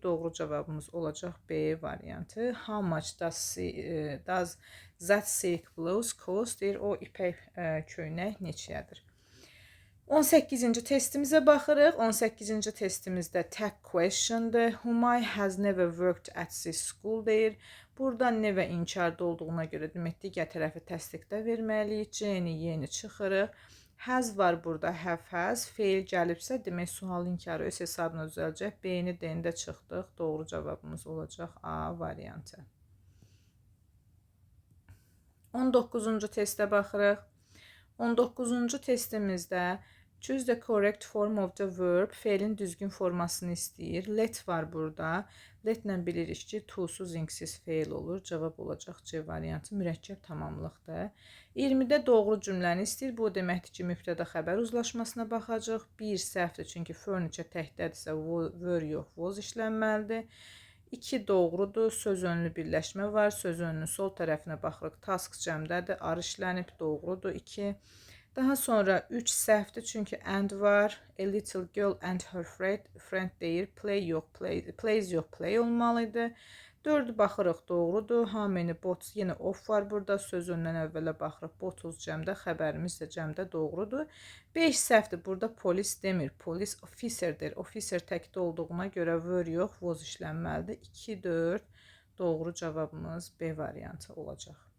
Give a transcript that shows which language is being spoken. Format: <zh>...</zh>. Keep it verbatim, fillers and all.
<az>Doğru cavabımız olacaq B variantı.</az> <en>How much does, eh, does that silk blouse cost?</en> <az>Deyir o ipək eh, köynək neçəyədir? on səkkizinci testimizə baxırıq. on səkkizinci testimizdə tag question-dır.</az> <en>Humay has never worked at this school</en> <az>deyir. Buradan ne və inkarda olduğuna görə demək digər tərəfi təsdiqdə verməliyik. C-ni yeni çıxırıq. Has var burada, have has. Fail gəlibsə demək sual inkarı öz hesabına düzələcək. B-ni, D-ni də çıxdıq. Doğru cavabımız olacaq A variantı. on doqquzuncu testə baxırıq. on doqquzuncu testimizdə</az> <en>Choose the correct form of the verb.</en> <az>Fe'lin düzgün formasını istəyir. Let var burada. Letlə bilirik ki, to'suz ingsiz fe'l olur. Cavab olacaq C variantı. Mürəkkəb tamamlıqdır. iyirmidə doğru cümləni istəyir. Bu o deməkdir ki, mübtəda xəbər uzlaşmasına baxacaq. Bir səhvdir, çünki furniture təkdədirsə wo- were yox, was işlənməlidir. iki doğrudur. Söz önlü birləşmə var. Söz önlünün sol tərəfinə baxırıq. Task cəmdədir. Ar işlənib, doğrudur. iki. Daha sonra üç səhvdir, çünki and var.</az> <en>A little girl and her friend,</en> <az>friend deyir. Play yox, play, plays yox, play olmalı idi. dördü baxırıq, doğrudur. How many bots, yenə off var burada. Söz öndən əvvələ baxırıq. Bottles cəmdə, xəbərimiz də cəmdə doğrudur. beş səhvdir. Burada polis demir. Polis officer deyir. Officer təkdə olduğuna görə were yox, was işlənməlidir. iki dörd doğru cavabımız B variantı olacaq.</az>